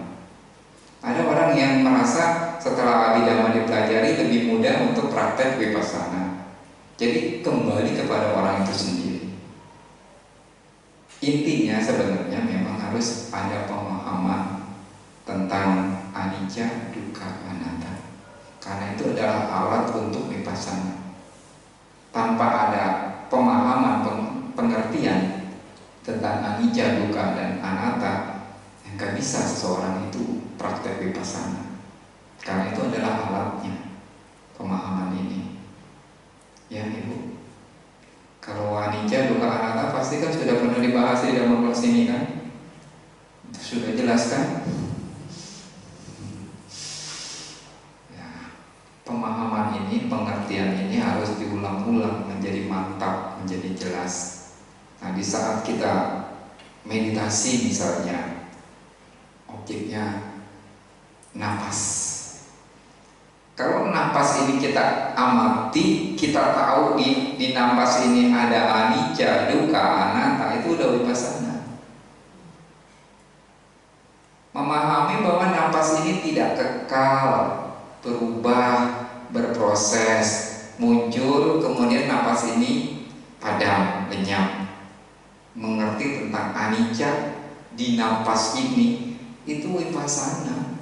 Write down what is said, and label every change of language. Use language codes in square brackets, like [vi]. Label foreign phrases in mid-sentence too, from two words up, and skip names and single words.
[id] Ada orang yang merasa setelah Abhidhamma dipelajari lebih mudah untuk praktek vipassana. Jadi kembali kepada orang itu sendiri. Intinya sebenarnya memang harus ada pemahaman tentang [pi] anicca, dukkha, anatta. [id] Karena itu adalah alat untuk vipassana. Tanpa ada pemahaman, pengertian tentang [pi] anicca, dukkha, [id] dan anatta, nggak bisa seseorang itu praktek vipassana. Karena itu adalah alatnya, pemahaman ini. Ya Ibu, kalau [pi] anicca, dukkha, anatta [id] pasti kan sudah pernah dibahas di dalam kelas ini kan? Sudah jelas kan? Ya, pemahaman ini, pengertian ini harus diulang-ulang menjadi mantap, menjadi jelas. Nah, di saat kita meditasi misalnya, objeknya napas. Kalau napas ini kita amati, kita tahu di napas ini ada [pi] anicca, dukkha, anatta, [id] itu udah vipassana. Memahami bahwa napas ini tidak kekal, berubah, berproses, muncul, kemudian napas ini padam, lenyap. Mengerti tentang anicca di napas ini, itu vipassana.